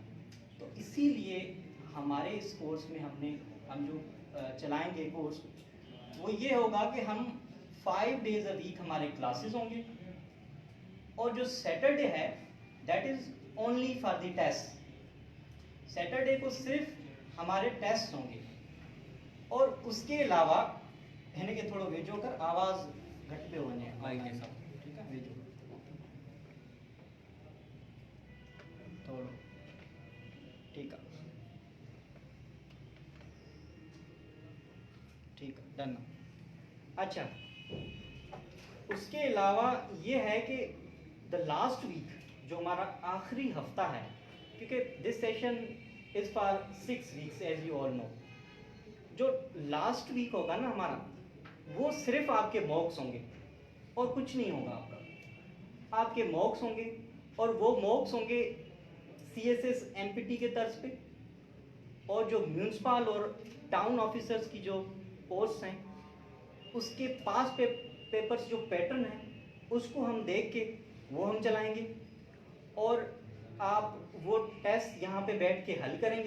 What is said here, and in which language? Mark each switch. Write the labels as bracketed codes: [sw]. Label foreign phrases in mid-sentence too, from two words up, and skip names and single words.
[hi] तो इसीलिए हमारे इस कोर्स में हम जो चलाएंगे कोर्स, वो ये होगा कि हम 5 [en] days a week [hi] हमारे क्लासेस होंगे और जो सैटरडे है [en] that is only for the test. [hi] सैटरडे को सिर्फ हमारे टेस्ट होंगे. और उसके अलावा [sd] हिन के थोड़ो वेझो कर, आवाज़ घटि पियो वञे माइक जे सां, ठीकु आहे, वेझो थोड़ो, [hi] ठीक है, ठीक है, डन। अच्छा, उसके अलावा ये है कि [en] the last week [hi] जो हमारा आखिरी हफ्ता है, क्योंकि [en] this session is for 6 weeks as you all know, [hi] जो [en] last week [hi] होगा ना हमारा, वो सिर्फ आपके मॉक्स होंगे और कुछ नहीं होगा आपका। आपके मॉक्स होंगे और वो मॉक्स होंगे CSS MPT के तर्ज पे, और जो म्यूनसिपल और [en] town officers [hi] की जो पोस्ट हैं उसके पास पेपर्स जो पैटर्न है उसको हम देख के वो हम चलाएंगे, और आप वो टेस्ट यहाँ पे बैठ के हल करेंगे।